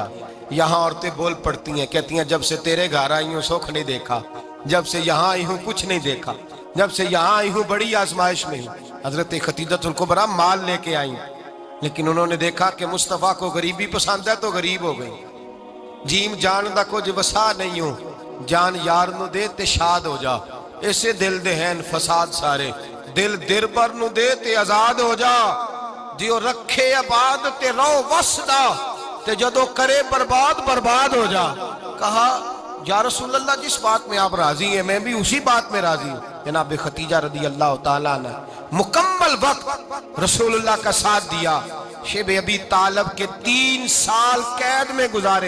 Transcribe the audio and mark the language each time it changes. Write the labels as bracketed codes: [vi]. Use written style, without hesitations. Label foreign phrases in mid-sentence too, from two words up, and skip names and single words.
[ur] یہاں عورتیں بول پڑتی ہیں، کہتی ہیں جب سے تیرے گھر آئی ہوں سکھ نہیں دیکھا، جب سے یہاں آئی ہوں کچھ نہیں دیکھا، جب سے یہاں آئی ہوں بڑی آزمائش میں ہوں۔ حضرت خدیجہ الکبریٰ مال لے کے آئیں، لیکن انہوں نے دیکھا کہ مصطفیٰ کو غریبی پسند ہے تو غریب ہو گئی۔ [pa] جیم جان دا کچھ وسا نہیں ہوں، جان یار نو دے تے شاد ہو جا، اسے دل دہن فساد سارے، دل دربر نو دے تے آزاد ہو جا، دیو رکھے آباد تے رو وسدا تے جدو کرے برباد ہو جا۔ [ur] کہا [ar] یا رسول اللہ [ur] جس بات میں آپ راضی ہیں میں بھی اسی بات میں راضی ہوں۔ جناب خدیجہ رضی اللہ تعالیٰ نے مکمل وقت رسول اللہ کا ساتھ دیا۔ شیب ابی طالب کے 3 سال قید میں گزارے۔